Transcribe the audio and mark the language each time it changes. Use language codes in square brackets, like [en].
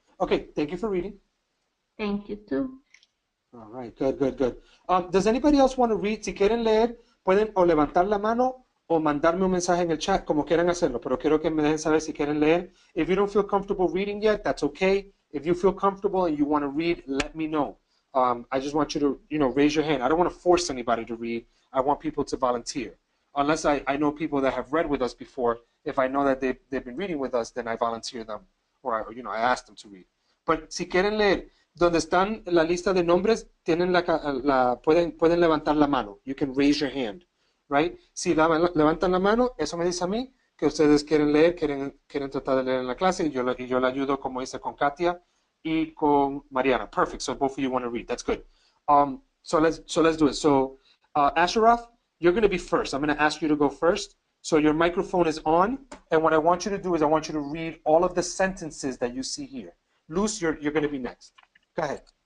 [en] Okay, thank you for reading. Thank you too. All right, good, good, good. Does anybody else want to read? [es] Si quieren leer, pueden o levantar la mano o mandarme un mensaje en el chat, como quieran hacerlo, pero quiero que me dejen saber si quieren leer. [en] If you don't feel comfortable reading yet, that's okay. If you feel comfortable and you want to read, let me know. I just want you to, raise your hand. I don't want to force anybody to read. I want people to volunteer. Unless I know people that have read with us before. If I know that they've been reading with us, then I volunteer them, or I ask them to read. [es] But si quieren leer, donde están la lista de nombres, tienen pueden levantar la mano. [en] You can raise your hand, right? [es] Si levantan la mano, eso me dice a mí que ustedes quieren leer, quieren tratar de leer en la clase, y yo le ayudo, como hice con Katia y con Mariana. [en] Perfect. So both of you want to read. That's good. So let's do it. So Ashraf, you're going to be first. I'm going to ask you to go first. So your microphone is on, and what I want you to do is I want you to read all of the sentences that you see here. Luz, you're going to be next. Go ahead.